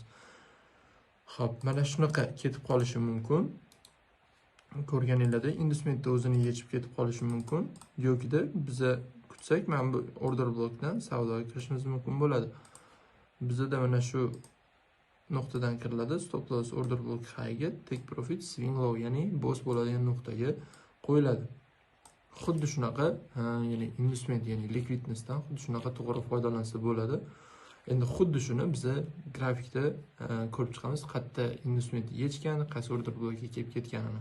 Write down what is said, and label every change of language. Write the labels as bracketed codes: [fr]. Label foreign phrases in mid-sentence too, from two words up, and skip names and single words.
[uz] Xo'p, mana shunaqa ketib qolishi mumkin. Ko'rganinglarda indumentni o'zini yechib ketib qolishi mumkin. Yo'qida biz kutsak, mana bu [en] order blokdan [uz] savdoga kirishimiz mumkin bo'ladi. Bizda mana shu nuqtadan kiriladi. [en] Stop loss order block highga, take profit swing low, [uz] ya'ni boss bo'ladigan nuqtaga qo'yiladi. Xuddi shunaqa, ya'ni indument, ya'ni liquidnessdan xuddi shunaqa to'g'ri foydalansa bo'ladi. Endi xuddi shuni biz grafikda ko'rib chiqamiz, qayerda indument yechgan, qaysi [en] order blokka [uz] kelib ketganini.